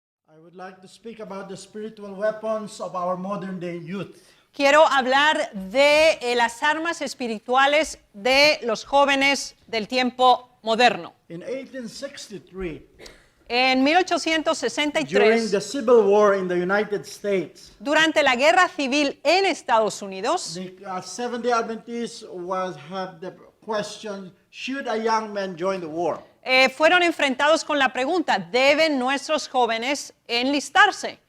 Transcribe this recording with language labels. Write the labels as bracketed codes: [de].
[en] I would like to speak about the spiritual weapons of our modern day youth. [es] Quiero hablar de las armas espirituales de los jóvenes del tiempo moderno. [en] In 1863, [es] En [en] during [es] 1863, [en] the Civil War in the United States, [es] durante la guerra civil en Estados Unidos, [en] the Seventh-day Adventists had the question, should a young man join the war? [es] fueron enfrentados con la pregunta, ¿deben nuestros jóvenes enlistarse?